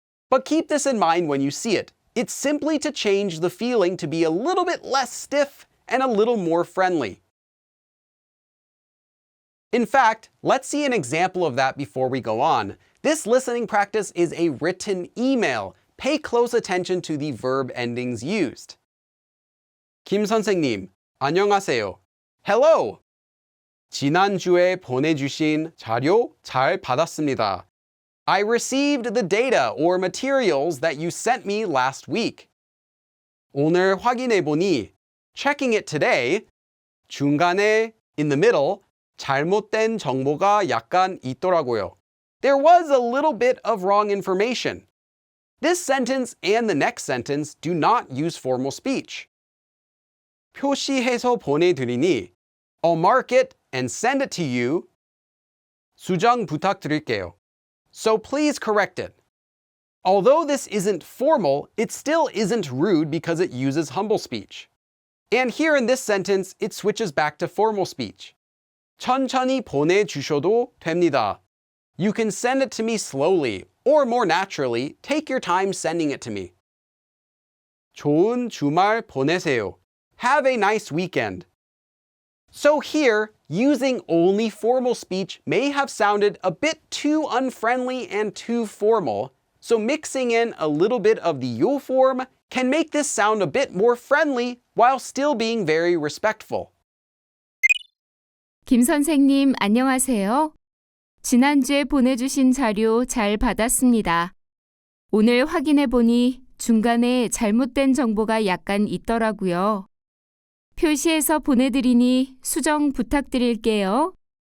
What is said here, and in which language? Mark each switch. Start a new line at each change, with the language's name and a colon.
English: But keep this in mind when you see it. It's simply to change the feeling to be a little bit less stiff and a little more friendly. In fact, let's see an example of that before we go on. This listening practice is a written email. Pay close attention to the verb endings used.
Korean: 김 선생님, 안녕하세요.
English: Hello.
Korean: 지난주에 보내주신 자료 잘 받았습니다.
English: I received the data or materials that you sent me last week.
Korean: 오늘 확인해보니,
English: checking it today,
Korean: 중간에,
English: in the middle,
Korean: 잘못된 정보가 약간 있더라고요.
English: There was a little bit of wrong information. This sentence and the next sentence do not use formal speech.
Korean: 표시해서 보내드리니,
English: I'll mark it and send it to you.
Korean: 수정 부탁드릴게요.
English: So please correct it. Although this isn't formal, it still isn't rude because it uses humble speech. And here in this sentence, it switches back to formal speech.
Korean: 천천히 보내주셔도 됩니다.
English: You can send it to me slowly, or more naturally, take your time sending it to me.
Korean: 좋은 주말 보내세요.
English: Have a nice weekend. So here, using only formal speech may have sounded a bit too unfriendly and too formal, so mixing in a little bit of the yule form can make this sound a bit more friendly while still being very respectful.
Korean: 김 선생님, 안녕하세요. 지난주에 보내주신 자료 잘 받았습니다. 오늘 확인해 보니 중간에 잘못된 정보가 약간 있더라고요. 표시해서 보내드리니 수정 부탁드릴게요.